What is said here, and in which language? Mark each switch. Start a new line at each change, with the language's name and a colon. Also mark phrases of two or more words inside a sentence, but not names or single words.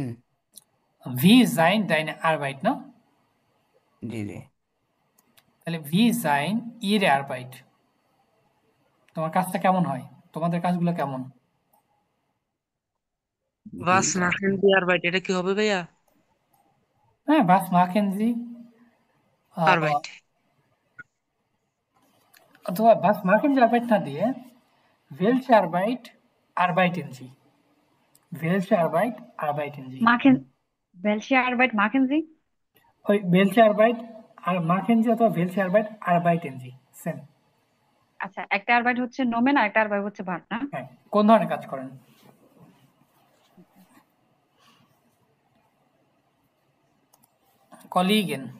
German: Wie sein deine Arbeit না?
Bangla: জি জি।
German: তাহলে Wie sein Ihre Arbeit.
Bangla: তোমার কাজটা কেমন হয়? তোমাদের কাজগুলো কেমন?
German: Was machen Sie Arbeit?
Bangla: এটা কি হবে ভাইয়া? হ্যাঁ,
German: was machen Sie? Arbeit. অথবা was machen Sie Arbeit
Bangla: না দিয়ে
German: welche Arbeit arbeiten Sie? Welche Arbeit arbeiten Sie? Welche Arbeit machen Sie? ওই welche Arbeit আর machen Sie অথবা welche Arbeit arbeiten Sie সেম।
Bangla: আচ্ছা, একটা আরবাইট হচ্ছে নোমেন আর একটা আরবাইট হচ্ছে ভার্ব না? হ্যাঁ, কোন ধরনের কাজ করেন?
German: Kollegen,